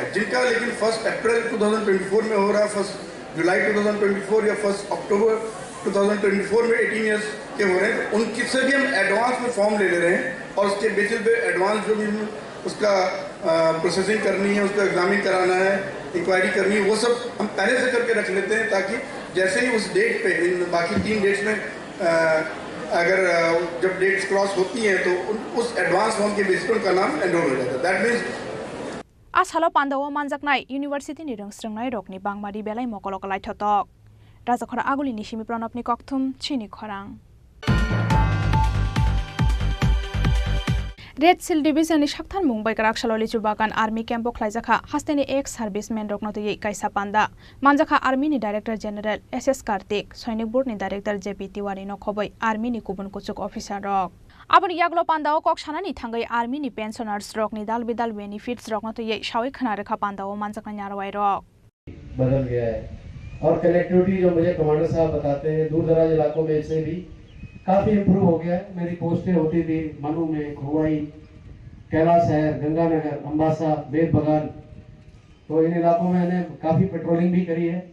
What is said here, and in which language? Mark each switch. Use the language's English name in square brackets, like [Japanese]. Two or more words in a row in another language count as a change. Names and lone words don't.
[Hindi] जिनका लेकिन 1 अप्रैल 2024 में हो रहा है, 1 जुलाई 2024 या 1 अक्टूबर 2024 में 18 ईयर्स के हो रहे हैं, तो उनकी से भी हम एडवांस में फॉर्म ले रहे हैं और उसके बेसिस पे एडवांस जो भी उसका प्रोसेसिंग करनी है, उसको एग्जामिन कराना है, इंक्वायरी करनी है, वो सब हम पहले से करके रख लेते हैं ताकि जैसे ही उस डेट पे इन बाकी 3 डेट्स में अगर जब डेट्स क्रॉस होती हैं तो उस [English] advance form [Hindi] के बेसिस पर उनका नाम एनरोल हो जाता है। [English] that means [Turkic languages] आसालो पान्दाव मानजाकनाय यूनिवर्सिटी रोंस्रोंनाय रकनि बांगमारि बेलाय मकलकलाय थतक राजाखरा आगुली निशिमि प्रणबनि कक्थुम छिनि खरां रेड सिल डिविजन शाक्थान मुंबई कराकशालो लिचु बागान आर्मी कैम्प खलाइजाखा हास्तेनि [English] ex servicemen [Turkic languages] रकनतयै काइसा पान्दा मानजाखा [English] army director general [Turkic languages] एसएस कार्तिक सैनिक बोर्ड डायरेक्टर जेपी तिवारी नखबै आर्मी गुबुन कुचुक अफिसार रक आबनि याग्लो पान्दाओ कक्सानानि थांगै आर्मी नि पेंशनर्स रकनि दाल बेदाल बेनिफिट्स रकनतयै सावै खना रेखा पान्दाओ मानजाखना नारवाय रक [Hindi] बदल गया है और कनेक्टिविटी जो मुझे कमांडर साहब बताते हैं दूर दराज इलाकों में इससे भी काफ़ी इम्प्रूव हो गया है। मेरी पोस्टें होती थी मनु में, खुवाई, कैलाश है, गंगानगर, अम्बासा, बेद बगान, तो इन इलाकों में मैंने काफ़ी पेट्रोलिंग भी करी है।